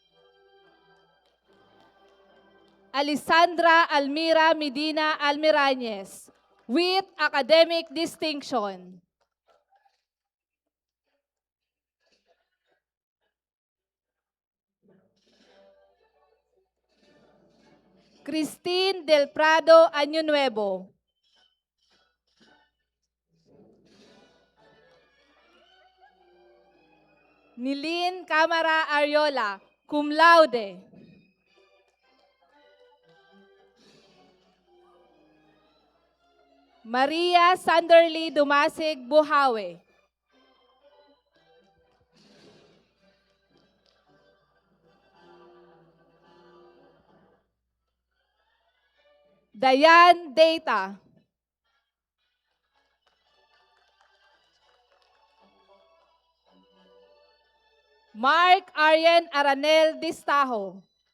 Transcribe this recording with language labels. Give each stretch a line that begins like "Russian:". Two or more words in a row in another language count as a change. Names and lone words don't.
English: Alessandra Almira Medina Almirañez, with academic distinction. Christine Del Prado Año Nuevo. Nilin Camara Ariola,
Latin: cum laude.
English: Maria Sanderly Dumasig Buhawe. Dayan Data. Mark Arian Aranel Distajo.